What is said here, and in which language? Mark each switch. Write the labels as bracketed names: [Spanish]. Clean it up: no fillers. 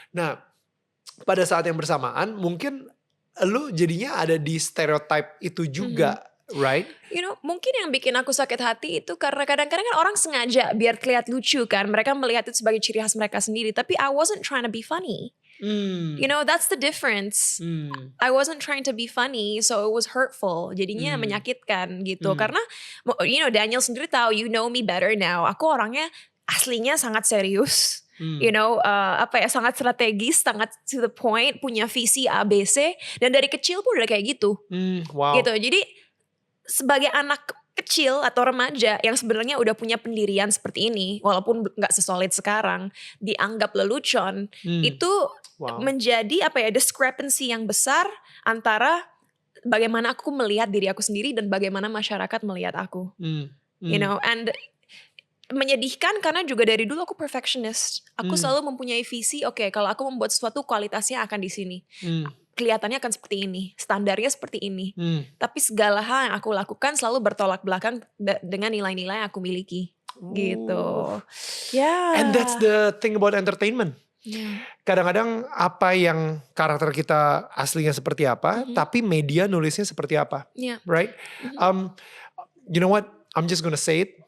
[Indonesian] Nah, pada saat yang bersamaan mungkin lu jadinya ada di stereotype itu juga, [English] right? You know, [Indonesian] mungkin yang bikin aku sakit hati itu karena kadang-kadang kan orang sengaja biar terlihat lucu kan. Mereka melihat itu sebagai ciri khas mereka sendiri. Tapi [English] I wasn't trying to be funny. You know, that's the difference. I wasn't trying to be funny, so it was hurtful. [Indonesian] Jadinya menyakitkan gitu. Karena, [English] you know, [Indonesian] Daniel sendiri tahu, [English] you know me better now. [Indonesian] Aku orangnya aslinya sangat serius. [English] You know, [Indonesian] sangat strategis, sangat [English] to the point, [Indonesian] punya visi ABC. Dan dari kecil pun udah kayak gitu. [English] Wow. [Indonesian] Gitu. Jadi sebagai anak kecil atau remaja yang sebenarnya udah punya pendirian seperti ini, walaupun nggak sesolid sekarang, dianggap lelucon, itu menjadi discrepancy yang besar antara bagaimana aku melihat diri aku sendiri dan bagaimana masyarakat melihat aku. [English] You know, [Indonesian] and menyedihkan karena juga dari dulu aku perfectionist. Aku selalu mempunyai visi, oke, kalau aku membuat sesuatu kualitasnya akan di sini. Kelihatannya akan seperti ini, standarnya seperti ini. Tapi segala hal yang aku lakukan selalu bertolak belakang dengan nilai-nilai yang aku miliki. Gitu. [English] Yeah. And that's the thing about entertainment. Yeah. [Indonesian] Kadang-kadang apa yang karakter kita aslinya seperti apa, tapi media nulisnya seperti apa, [English] Yeah. right? You know what? I'm just gonna say it.